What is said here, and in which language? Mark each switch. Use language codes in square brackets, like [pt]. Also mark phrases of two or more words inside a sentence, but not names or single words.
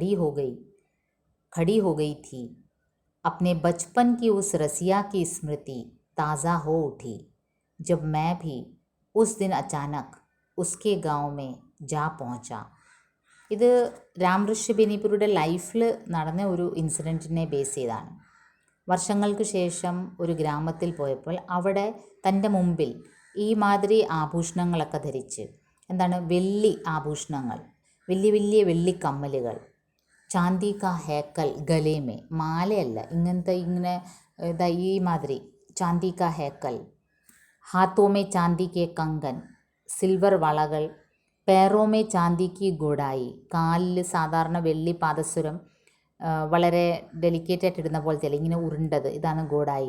[hi] खड़ी हो गई थी, अपने बचपन की उस रसिया की स्मृति ताज़ा हो उठी जब मैं भी उस दिन अचानक उसके गांव में जा पहुंचा. [ml] ഇത് രാം ഋഷി ബെനിപുരിയുടെ ലൈഫിൽ നടന്ന ഒരു ഇൻസിഡൻറ്റിനെ ബേസ് ചെയ്താണ്. വർഷങ്ങൾക്ക് ശേഷം ഒരു ഗ്രാമത്തിൽ പോയപ്പോൾ അവിടെ തൻ്റെ മുമ്പിൽ ഈ മാതിരി ആഭൂഷണങ്ങളൊക്കെ ധരിച്ച്, വെള്ളി ആഭൂഷണങ്ങൾ, വലിയ വലിയ വെള്ളിക്കമ്മലുകൾ, [hi] चांदी का हैकल गले में, [ml] മാലയല്ല, ഇങ്ങനെ ഈ മാതിരി [hi] चांदी का हैकल, हाथों में चांदी के कंगन, [ml] സിൽവർ വളകൾ, [hi] पैरों में चांदी की गोडाई, [ml] കാലിൽ സാധാരണ വെള്ളി പാദസ്വരം വളരെ ഡെലിക്കേറ്റായിട്ട് ഇടുന്ന പോലത്തെ ഇങ്ങനെ ഉരുണ്ടത്, ഇതാണ് ഗോഡായി.